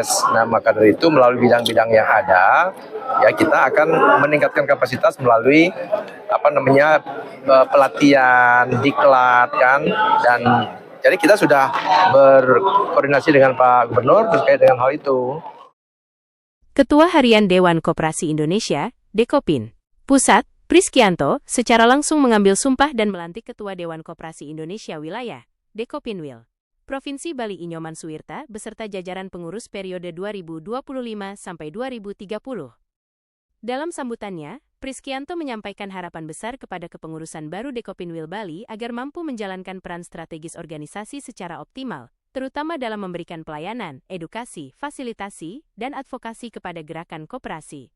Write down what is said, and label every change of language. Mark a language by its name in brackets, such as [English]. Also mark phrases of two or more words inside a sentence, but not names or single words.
[Indonesian] Nah maka dari itu melalui bidang-bidang yang ada, ya kita akan meningkatkan kapasitas melalui pelatihan, diklat kan, dan jadi kita sudah berkoordinasi dengan Pak Gubernur terkait dengan hal itu. Ketua Harian Dewan Koperasi Indonesia, Dekopin, Pusat, Priskianto, secara langsung mengambil sumpah dan melantik Ketua Dewan Koperasi Indonesia Wilayah, Dekopinwil, Provinsi Bali Inyoman Suwirta beserta jajaran pengurus periode 2025 sampai 2030. Dalam sambutannya, Priskianto menyampaikan harapan besar kepada kepengurusan baru Dekopinwil Bali agar mampu menjalankan peran strategis organisasi secara optimal, terutama dalam memberikan pelayanan, edukasi, fasilitasi, dan advokasi kepada gerakan koperasi.